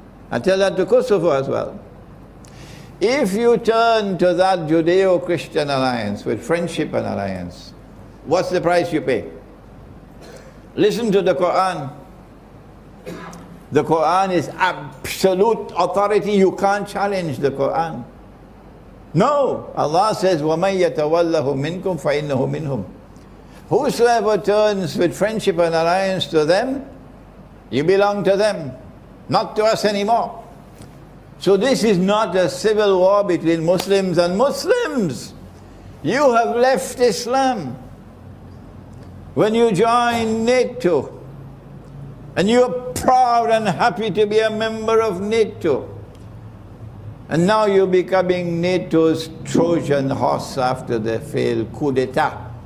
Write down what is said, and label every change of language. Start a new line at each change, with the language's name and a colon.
English: And tell that to Kosovo as well. If you turn to that Judeo-Christian alliance with friendship and alliance, what's the price you pay? Listen to the Quran. The Quran is absolute authority. You can't challenge the Quran. No. Allah says,
Arabic: وَمَنْ يَتَوَلَّهُ مِنْكُمْ فَإِنَّهُ مِنْهُمْ.
English: Whosoever turns with friendship and alliance to them, you belong to them, not to us anymore. So this is not a civil war between Muslims and Muslims. You have left Islam. When you join NATO, and you're proud and happy to be a member of NATO, and now you're becoming NATO's Trojan horse after the failed coup d'etat.